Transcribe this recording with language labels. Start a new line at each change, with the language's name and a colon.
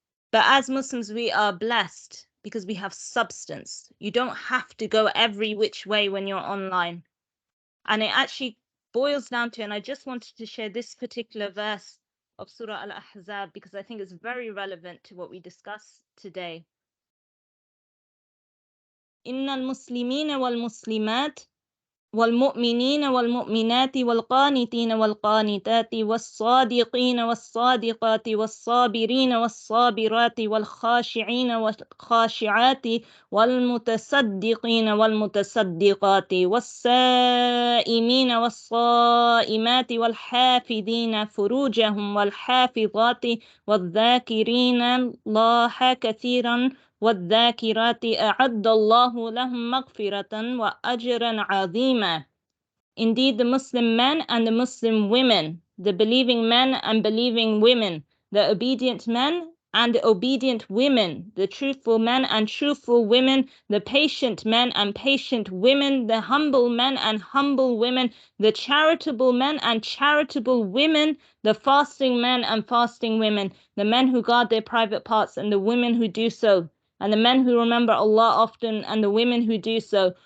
English: But as Muslims, we are blessed because we have substance. You don't have to go every which way when you're online. And it actually boils down to, and I just wanted to share this particular verse of Surah Al-Ahzab because I think it's very relevant to what we discuss today.
Arabic: إن المسلمين والمسلمات والمؤمنين والمؤمنات والقانتين والقانتات والصادقين والصادقات والصابرين والصابرات والخاشعين والخاشعات والمتصدقين والمتصدقات والسائمين والصائمات والحافظين فروجهم والحافظات والذاكرين الله كثيرا والذاكرات أعد الله لهم مغفرة وأجرا عظيما.
English: Indeed, the Muslim men and the Muslim women, the believing men and believing women, the obedient men and obedient women, the truthful men and truthful women, the patient men and patient women, the humble men and humble women, the charitable men and charitable women, the fasting men and fasting women, the men who guard their private parts and the women who do so, and the men who remember Allah often and the women who do so.